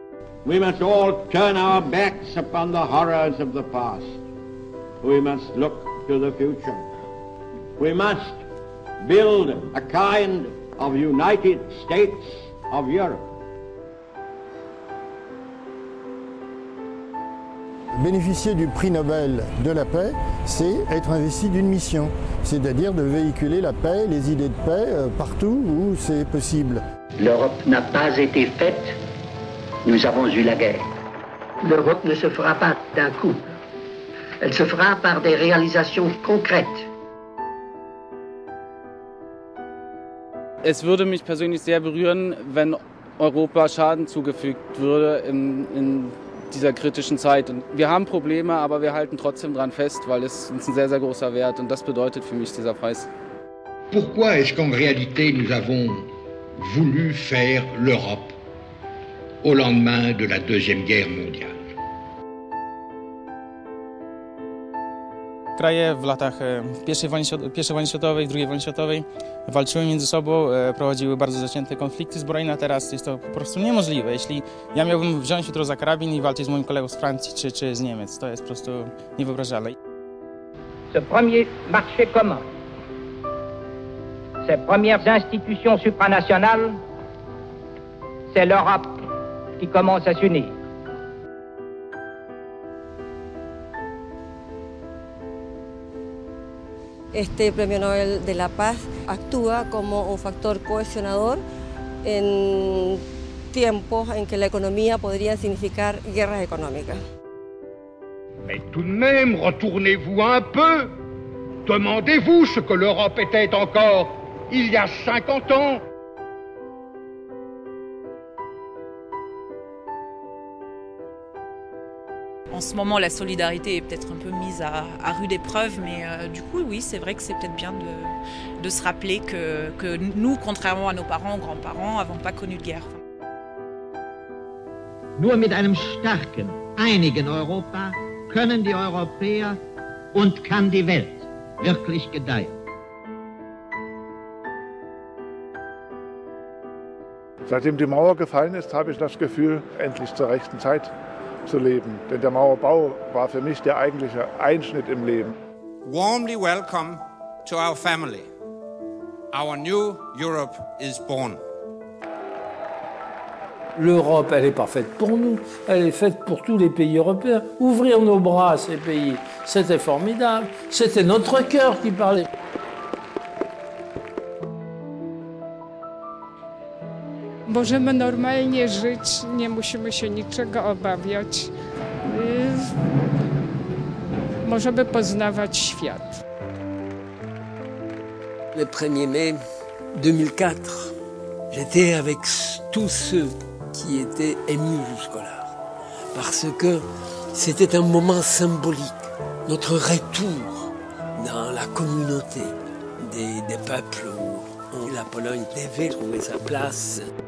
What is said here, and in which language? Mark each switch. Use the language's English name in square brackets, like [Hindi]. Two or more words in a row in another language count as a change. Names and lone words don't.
[English] We must all turn our backs upon the horrors of the past. We must look to the future. We must build a kind of United States of Europe. [French] Bénéficier du prix Nobel de la paix, c'est être investi d'une mission, c'est-à-dire de véhiculer la paix, les idées de paix partout où c'est possible. L'Europe n'a pas été faite, nous avons eu la guerre. L'Europe ne se fera pas d'un coup, elle se fera par des réalisations concrètes. [German] Es würde mich persönlich sehr berühren, wenn Europa Schaden zugefügt würde in dieser kritischen Zeit. Und wir haben Probleme, aber wir halten trotzdem dran fest, weil es uns ein sehr, sehr großer Wert und das bedeutet für mich dieser Preis. [French] Pourquoi est-ce qu'en réalité nous avons voulu faire l'Europe au lendemain de la Deuxième Guerre mondiale? [Polish] Kraje w latach I wojny światowej, II wojny światowej walczyły między sobą, prowadziły bardzo zacięte konflikty zbrojne, a teraz jest to po prostu niemożliwe. Jeśli ja miałbym wziąć jutro za karabin i walczyć z moim kolegą z Francji czy z Niemiec, to jest po prostu niewyobrażalne. [French] Ce premier marché commun, ces premières institutions supranationales, c'est l'Europe qui commence à s'unir. [Spanish] Este Premio Nobel de la Paz actúa como un factor cohesionador en tiempos en que la economía podría significar guerras económicas. [French] Mais tout de même, retournez-vous un peu. Demandez-vous ce que l'Europe était encore il y a 50 ans. En ce moment, la solidarité est peut-être un peu mise à rude épreuve, mais du coup, oui, c'est vrai que c'est peut-être bien de se rappeler que nous, contrairement à nos parents, grands-parents, n'avons pas connu de guerre. [German] Nur mit einem starken, einigen Europa können die Europäer und kann die Welt wirklich gedeihen. Seitdem die Mauer gefallen ist, habe ich das Gefühl, endlich zur rechten Zeit zu leben. Denn der Mauerbau war für mich der eigentliche Einschnitt im Leben. [English] Warmly welcome to our family. Our new Europe is born. [French] L'Europe, elle n'est pas faite pour nous, elle est faite pour tous les pays européens. Ouvrir nos bras à ces pays, c'était formidable. C'était notre cœur qui parlait. [Polish] Możemy normalnie żyć, nie musimy się niczego obawiać. Możemy poznawać świat. [French] Le 1er mai 2004, j'étais avec tous ceux qui étaient émus jusque-là, parce que c'était un moment symbolique, notre retour dans la communauté des peuples où la Pologne devait trouver sa place.